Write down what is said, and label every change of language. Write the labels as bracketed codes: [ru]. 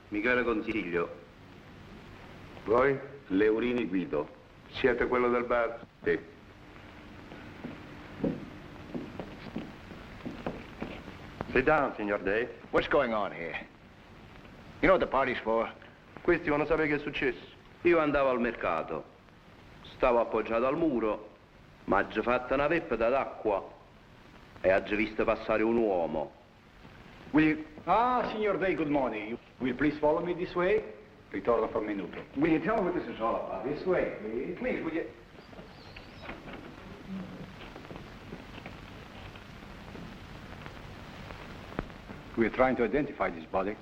[it] Michele Consiglio. Voi? Leurini Guido. Siete quello del bar? Sì. [en] Sit down, Signor Day. What's going on here? You know what the party's for? [it] Questi vogliono sapere che è successo. Io andavo al mercato. Stavo appoggiato al muro, ma ha fatta una veppata d'acqua e ha visto passare un uomo. [en] Will you... Ah, Signor Day, good morning. You will please follow me this way? [it] Ritorno fra un minuto. [en] Will you tell me what this is all about? This way, please. Please, will you... We're trying to identify this body.